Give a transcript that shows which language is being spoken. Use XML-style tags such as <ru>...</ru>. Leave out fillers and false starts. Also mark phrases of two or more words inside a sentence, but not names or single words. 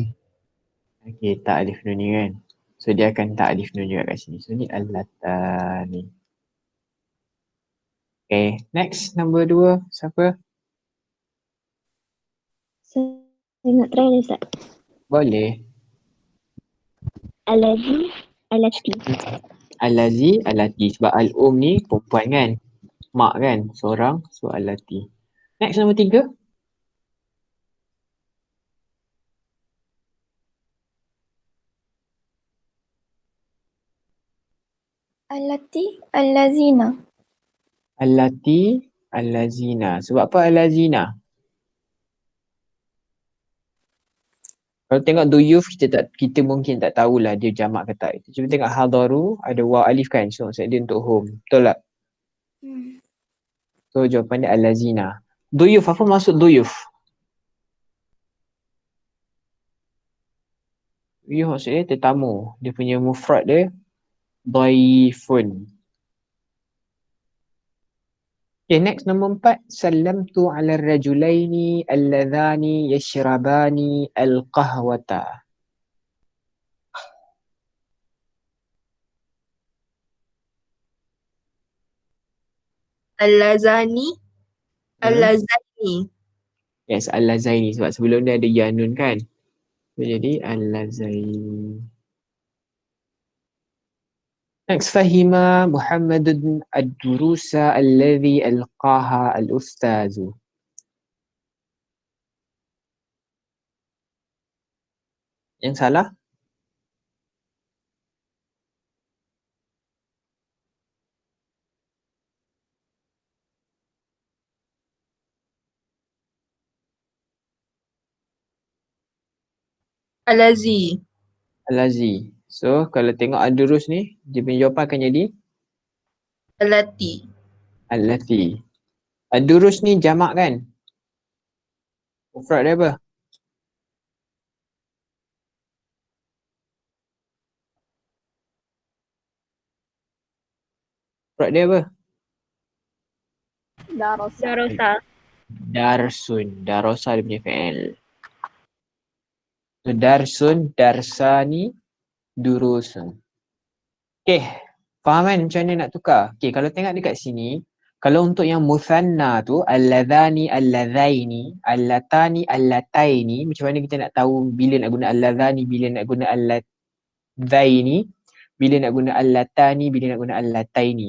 <ms>Okey, tak alif nun ni kan. So dia akan tak alif nun juga kat sini. So ni allatani.</ms> <en>Okay, next</en> <ms>nombor 2 siapa? Saya nak try ni Ustaz. Boleh.</ms> <ar>الذي، التي. الذي، التي.</ar> <ms>Sebab al-um ni perempuan kan. Mak kan, seorang. So allati. Next nombor 3.</ms> <ar>التي، الذين. التي، الذين.</ar> <ms>Sebab apa allazina? Kalau tengok duyuf kita mungkin tak tahulah dia jamak ke tak. Cuba tengok hadaru ada waw alif kan. So maksud dia untuk home. Betul tak? So jawapan dia allazina. Duyuf, apa maksud duyuf? Duyuf maksud dia tetamu. Dia punya mufrad dia dhaifun.</ms> <en>Okay, next</en> <ms>nombor 4.</ms> <ar>سلمت على رجلين اللذان يشربان القهوة. اللذان، اللذان.</ar> <ms>Yes, al-lazaini. Sebab sebelum dia ada yanun kan. So, jadi al-lazaini. Next,</ms> <ar>فهم محمد الدروس الذي ألقاها الأستاذ.</ar> <ms>Yang salah? Al-Lazi. Al-lazi. So, kalau tengok ad-durus ni, dia punya jawapan akan jadi Allati. al-lati. Ad-durus ni jamak kan? Mufrad dia apa? Mufrad dia apa? Darosa. Darosa. Darsun. Darosa dia punya fi'il.</ms> <ar>So, درس، درسان، دروس.</ar> <ms>Okay. Faham kan macam mana nak tukar? Okay, kalau tengok dekat sini, kalau untuk yang muthanna tu,</ms> <ar>اللذان، اللذين، اللتان، اللتين,</ar> <ms>macam mana kita nak tahu bila nak guna alladhani, bila nak guna alladhaini, bila nak guna allatani, bila nak guna allataini.</ms>